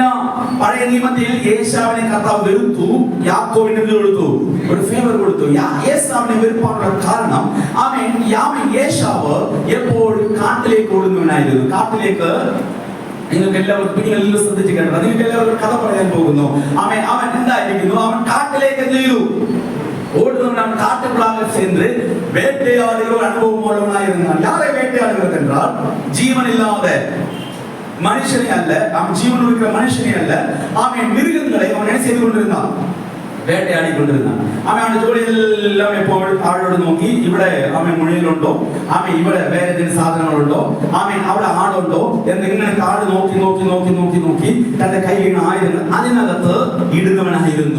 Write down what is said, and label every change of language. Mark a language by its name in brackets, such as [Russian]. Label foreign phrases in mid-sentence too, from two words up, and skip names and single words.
[Malayalam] പഴയ നിയമത്തിൽ യേശാവിനെ കർത്താവ് വെറുത്തു, യാക്കോബിന് കൊടുത്തു, ഒരു ഫേവർ കൊടുത്തു. യേശാവിനെ വെറുപ്പാനുള്ള കാരണം യേശാവ് എപ്പോഴും കാട്ടിലേക്ക് ഓടുന്നവനായിരുന്നു. കാട്ടിലേക്ക് നിങ്ങൾക്ക് എല്ലാവർക്കും നിങ്ങൾ ശ്രദ്ധിച്ച് കേട്ടോ, നിങ്ങൾക്ക് എല്ലാവർക്കും കഥ പറയാൻ പോകുന്നു. അവൻ എന്തായിരിക്കുന്നു? അവൻ കാട്ടിലേക്ക് എന്ത് ചെയ്തു? [Tamil] ஓடுதவன் காட்டுக்குள்ளாக சென்று வேட்டையாடுகிற அனுபவம் உள்ளவனாயிருந்தான். யாரை வேட்டையாடுகிறது என்றால் ஜீவன் இல்லாத மனுஷனே அல்ல, அவன் ஜீவன் இருக்கிற மனுஷனே அல்ல, அவன் மிருகங்களை அவன் என்ன செய்து கொண்டிருந்தான்? [Malayalam] വേട്ടയാടി കൊണ്ടിരുന്നാണ്. അവന്റെ ജോലിയെല്ലാം എപ്പോൾ താഴോട്ട് നോക്കി, ഇവിടെ അവൻ മുഴിയിലുണ്ടോ, അവൻ ഇവിടെ വേറെ എന്തെങ്കിലും സാധനങ്ങളുണ്ടോ, അവൻ അവിടെ ആടുണ്ടോ എന്നിങ്ങനെ താഴെ നോക്കി നോക്കി നോക്കി നോക്കി നോക്കി തന്റെ കയ്യിൽ ആയിരുന്നു അതിനകത്ത് ഇടുന്നവനായിരുന്നു.